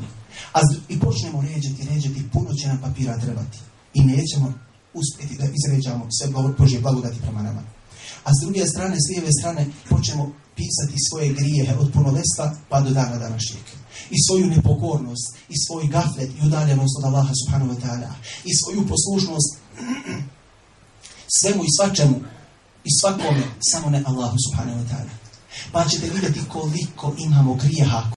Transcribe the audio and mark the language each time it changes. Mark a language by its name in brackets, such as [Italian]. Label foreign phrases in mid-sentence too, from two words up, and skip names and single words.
[Bosnian] I počnemo ređati, puno će nam papira trebati. I nećemo uspjeti da izređamo sve Božje blagodati prema nama. A s druge strane, s lijeve strane, počnemo pisati svoje grijehe od punoljetstva pa do dana današnjeg. I svoju nepokornost, i svoj gaflet i udaljenost od Allaha [Arabic] سبحانه وتعالى, [Bosnian] i svoju poslušnost svemu i svačemu i svakome, samo ne Allahu [Arabic] سبحانه وتعالى. [Bosnian] Pa ćete vidjeti koliko imamo grijeha